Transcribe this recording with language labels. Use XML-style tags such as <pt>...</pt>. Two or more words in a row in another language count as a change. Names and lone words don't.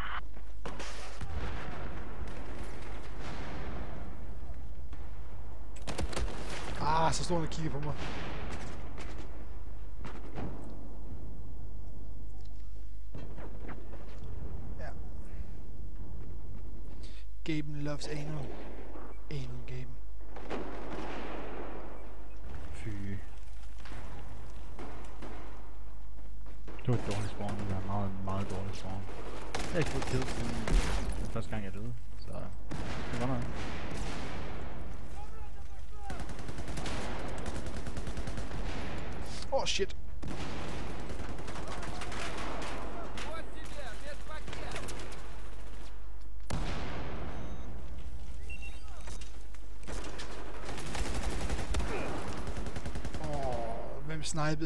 <da>Så står han og kigger på mig. Ja.</da> <en>Gaben loves anal.</en> <da>Anal Gaben. Fy. Det var et dårligt spawn. Det var en meget, meget dårligt spawn. Jeg har ikke fået kill siden den første gang jeg døde. Så det var noget.</da> <en>Oh shit.</en> <ru>Вот тебе, медпакет!</ru> <da>Hvem snipede?</da>